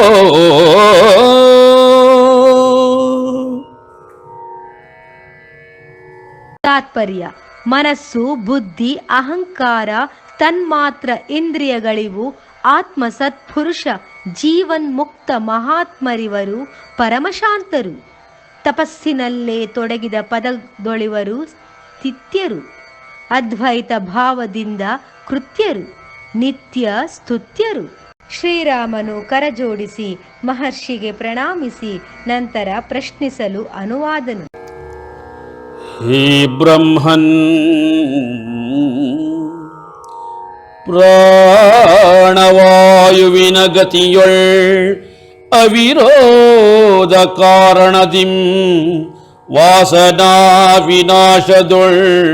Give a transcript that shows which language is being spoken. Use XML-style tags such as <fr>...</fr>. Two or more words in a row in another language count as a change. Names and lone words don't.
<kn>ತಾತ್ಪರ್ಯ: ಮನಸ್ಸು, ಬುದ್ಧಿ, ಅಹಂಕಾರ ತನ್ಮಾತ್ರ ಇಂದ್ರಿಯಗಳಿವು ಆತ್ಮ ಸತ್ಪುರುಷ ಜೀವನ್ಮುಕ್ತ ಮಹಾತ್ಮರಿವರು ಪರಮಶಾಂತರು, ತಪಸ್ಸಿನಲ್ಲೇ ತೊಡಗಿದ ಪದದೊಳಿವರು ಸ್ಥಿತ್ಯರು, ಅದ್ವೈತ ಭಾವದಿಂದ ಕೃತ್ಯರು, ನಿತ್ಯ ಸ್ತುತ್ಯರು. ಶ್ರೀರಾಮನು ಕರಜೋಡಿಸಿ ಮಹರ್ಷಿಗೆ ಪ್ರಣಾಮಿಸಿ ನಂತರ ಪ್ರಶ್ನಿಸಲು ಅನುವಾದನು. ಹೇ ಬ್ರಹ್ಮನ್, ಪ್ರಾಣವಾಯುವಿನ ಗತಿಯೊಳ್ ಅವಿರೋಧ ಕಾರಣದಿಂ ವಾಸನಾ ವಿನಾಶದೊಳ್</kn>